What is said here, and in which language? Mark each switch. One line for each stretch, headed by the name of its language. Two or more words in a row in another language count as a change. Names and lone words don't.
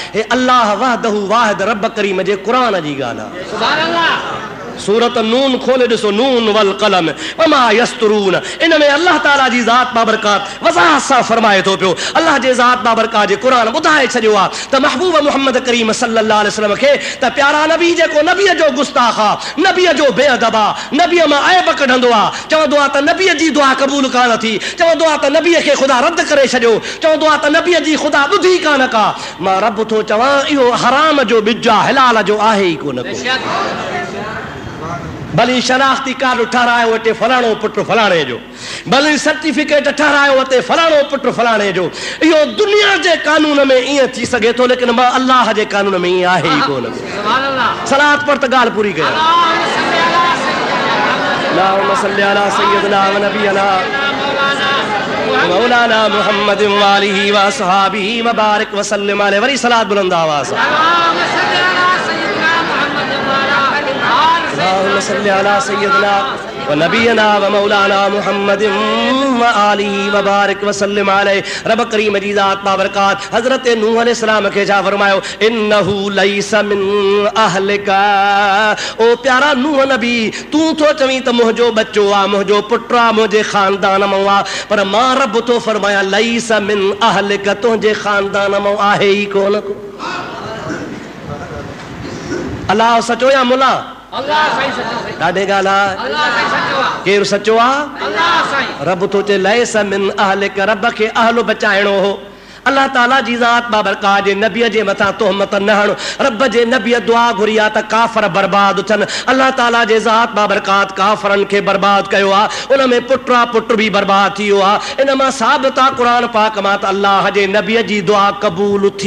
Sindhi: हे अल्लाह वहदहू वाहिद रब करीम जे क़ुरान जी ॻाल्हि आहे।
Arabic: سبحان الله.
Sindhi: सूरत नून खोले ॾिसो,
Arabic: ن والقلم وما يسطرون.
Sindhi: इन में अल्लाह ताला जी ज़ात बाबरकात वज़ाहत सां फरमाए थो पियो। अल्लाह जे ज़ात बाबरकात जे क़ुरान ॿुधाए छॾियो आहे त महबूब मुहम्मद करीम
Arabic: صلى الله عليه وسلم
Sindhi: खे त प्यारा नबी जेको नबीअ जो गुस्ताख़ आहे, नबीअ जो बेअदब आहे, नबीअ मां ऐब कढंदो आहे, चवंदो आहे त नबीअ जी दुआ क़बूल कान थी, चवंदो आहे त नबीअ खे ख़ुदा रद्द करे छॾियो, चवंदो आहे त नबीअ जी ख़ुदा ॿुधी कान का। मां रब थो चवां इहो हराम जो ॿिज आहे, हलाल जो आहे ई कोन। भली शनाख्ती कार्ड ठारायो वटे फलाणो पुटु फलाणे जो, भली सर्टिफिकेट ठारायो वटे फलाणो पुटु फलाणे जो। इहो दुनिया जे कानून में ईअं थी सघे थो, लेकिन मां अल्लाह जे कानून में ईअं आहे ई कोन। सलात पर त ॻाल्हि पूरी कयो।
Arabic: اللهم صل على سيدنا ونبينا مولانا محمد وآله وأصحابه وبارك وسلم عليه.
Sindhi: वरी सलात बुलंद आवाज़ सां।
Arabic: اللهم صل على سيدنا ونبينا ومولانا محمد وآله وبارك وسلم عليه.
Sindhi: रब करीम जी ज़ात बाबरकात हज़रत नूह अलैहिस्सलाम खे छा फरमायो,
Arabic: إنه ليس من أهلك.
Sindhi: ओ प्यारा नूह नबी, तू तो चवी त मुंहिंजो बच्चो आ, मुंहिंजो पुट आ, मुंहिंजे खानदान मां आ, पर मां रब तो फरमाया
Arabic: ليس من أهلك,
Sindhi: तुंहिंजे खानदान मां आहे ई कोन को। अल्लाह सचो या मुला? अल्लाह सही सचो। ॾाढे ॻाल्हि आहे, अल्लाह सही सचो आहे। केरु सचो आहे? अल्लाह सही। रब तो चे
Arabic: ليس من أهلك,
Sindhi: रब खे अहल बचाइणो हो। अल्लाह ताला जी ज़ात बाबरकात जे नबीअ जे मथां तोहमत न हण। रब जे नबीअ दुआ घुरी आहे त काफ़र बर्बाद थियनि। अल्लाह ताला जे ज़ात बाबरकात काफ़रनि खे बर्बाद कयो आहे। उन में पुट आहे, पुट बि बर्बाद थी वियो आहे। इन मां साबित आहे क़ुरान पाक मां त अल्लाह जे नबीअ जी दुआ क़बूल थी।